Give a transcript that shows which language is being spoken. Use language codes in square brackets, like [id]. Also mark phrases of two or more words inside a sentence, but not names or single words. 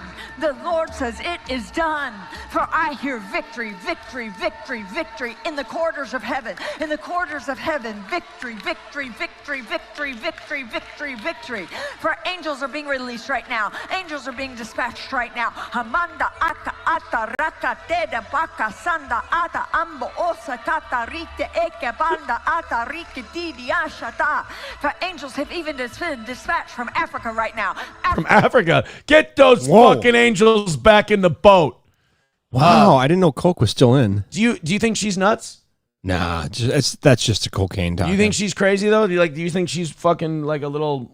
[en] The Lord says it is done. For I hear victory, victory, victory, victory in the corridors of heaven. In the corridors of heaven, victory, victory, victory, victory, victory. Victory, victory, victory. For angels are being released right now. Angels are being dispatched right now. Hamanda aka ata raka teda baka sanda ata ambo osa kata rite eke banda ata rike didi ashata. For angels have even been dispatched from Africa right now. From Africa? Get those fucking angels back in the boat. Wow, I didn't know Coke was still in. Do you think she's nuts? Nah, that's just a cocaine talk. Do you think she's crazy though? Do you think she's fucking like a little?